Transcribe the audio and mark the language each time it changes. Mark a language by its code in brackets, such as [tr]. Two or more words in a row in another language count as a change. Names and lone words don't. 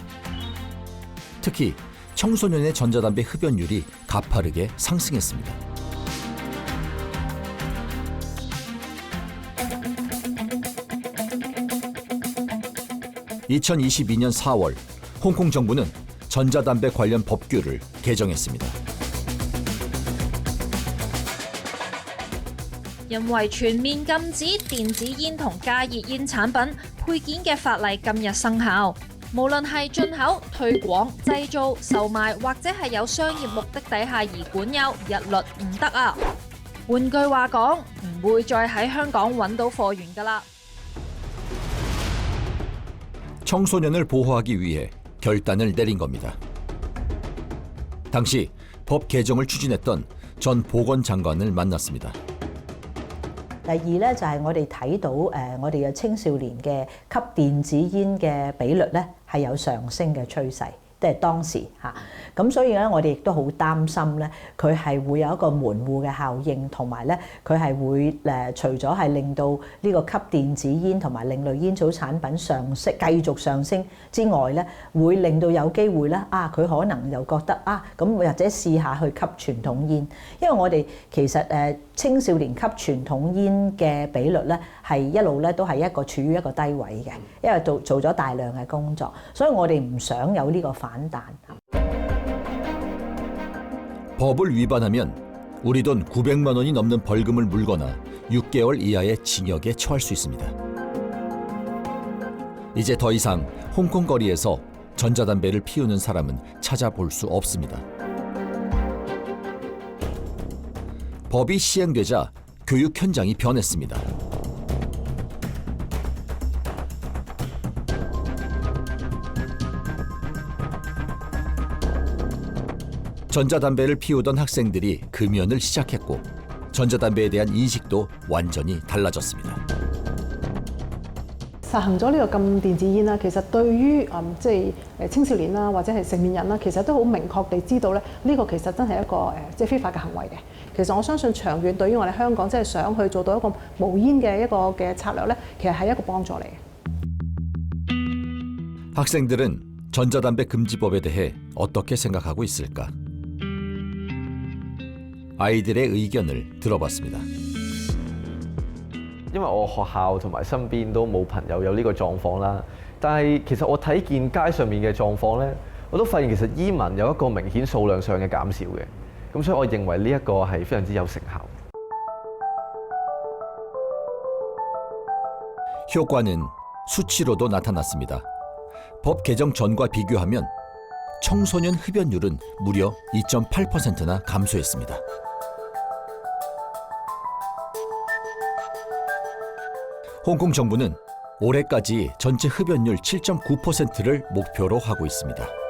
[ko] 특히 청소년의 전자담배 흡연율이 가파르게 상승했습니다. (2022년 4월) 홍콩 정부는 전자담배 관련 법규를 개정했습니다. [yue] 因為全面禁止電子煙同加熱煙產品配件嘅法例今日生效，無論係進口、推廣、製造、售賣或者係有商業目的底下而管有，一律唔得啊！換句話講，唔會再喺香港揾到貨源㗎啦。 [ko] 청소년을 보호하기 위해 결단을 내린 겁니다. 당시 법 개정을 추진했던 전 보건장관을 만났습니다. [yue] 第二咧就係我哋睇到我哋嘅青少年嘅吸電子煙嘅比率咧係有上升嘅趨勢，即係當時嚇。咁所以咧，我哋亦都好擔心咧，佢係會有一個門戶嘅效應，同埋咧佢係會除咗係令到呢個吸電子煙同埋另類煙草產品繼續上升之外咧，會令到有機會咧佢可能又覺得咁或者試下去吸傳統煙，因為我哋其實青少年吸傳統煙嘅比率咧係一路咧都係處於一個低位嘅，因為做咗大量嘅工作，所以我哋唔想有呢個反彈。 [ko] 법을 위반하면 우리 돈 900만 원이 넘는 벌금을 물거나 6개월 이하의 징역에 처할 수 있습니다. 이제 더 이상 홍콩 거리에서 전자담배를 피우는 사람은 찾아볼 수 없습니다. 법이 시행되자 교육 현장이 변했습니다. 전자담배를 피우던 학생들이 금연을 시작했고 전자담배에 대한 인식도 완전히 달라졌습니다. [yue] 實行咗呢個禁電子煙啦，其實對於即係青少年啦，或者係成年人啦，其實都好明確地知道咧，呢個其實真係一個即係非法嘅行為嘅。其實我相信長遠對於我哋香港即係想去做到一個無煙嘅一個嘅策略咧，其實係一個幫助嚟嘅。 [ko] 학생들은 전자담배 금지법에 대해 어떻게 생각하고 있을까? 아이들의 의견을 들어봤습니다. [yue] 因為我學校同埋身邊都冇朋友有呢個狀況啦，但係其實我睇見街上面嘅狀況咧，我都發現其實煙民有一個明顯數量上嘅減少嘅，咁所以我認為呢一個係非常之有成效。 [ko] 효과는 수치로도 나타났습니다. 법 개정 전과 비교하면 청소년 흡연율은 무려 2.8%나 감소했습니다. 홍콩 정부는 올해까지 전체 흡연율 7.9%를 목표로 하고 있습니다.